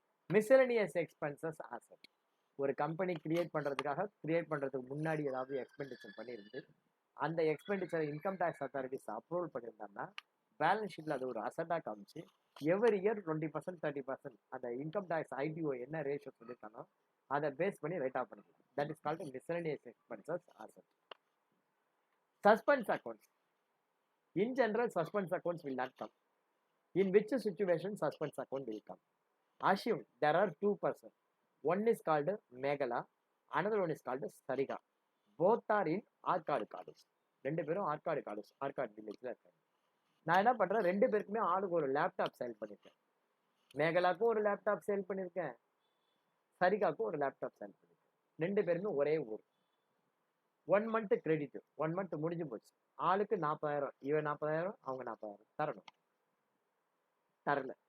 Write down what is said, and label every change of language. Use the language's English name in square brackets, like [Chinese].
[Tamil] Miscellaneous expenses asset. ஒரு company create பண்ணுறதுக்கு முன்னாடி ஏதாவது எக்ஸ்பெண்டிச்சர் பண்ணியிருந்து அந்த expenditure income tax authorities approval பண்ணியிருந்தாங்கன்னா பேலன்ஸ் ஷீட்டில் அது ஒரு அசட்டாக காமிச்சு எவ்ரி இயர் 20% 30% அந்த இன்கம் டேக்ஸ் ஐடிஓ என்ன ரேஷியோ சொல்லியிருக்கானோ அதை பேஸ் பண்ணி ரைட் ஆஃப் பண்ணிக்கலாம். [English] That is called miscellaneous expenses asset. Suspense accounts. In general suspense accounts will not come. In which situation suspense account will come? Assume there are 2 persons. One is called Meghala, another one is called Sarika. Both are in Arcade College. [Tamil] 2 பேரும் Arcot college, Arcot வில்லேஜில் இருக்காங்க. நான் என்ன பண்ணுறேன்? 2 பேருக்குமே ஆளுக்கு ஒரு laptop sale பண்ணியிருக்கேன். மேகலாக்கும் ஒரு லேப்டாப் சேல் பண்ணியிருக்கேன், சரிகாக்கும் ஒரு லேப்டாப் சேல் பண்ணியிருக்கேன். 2 பேருமே ஒரே ஊர். 1 month கிரெடிட், 1 month முடிஞ்சு போச்சு. ஆளுக்கு 40,000, இவன் 40,000, அவங்க 40,000 தரணும். தரல.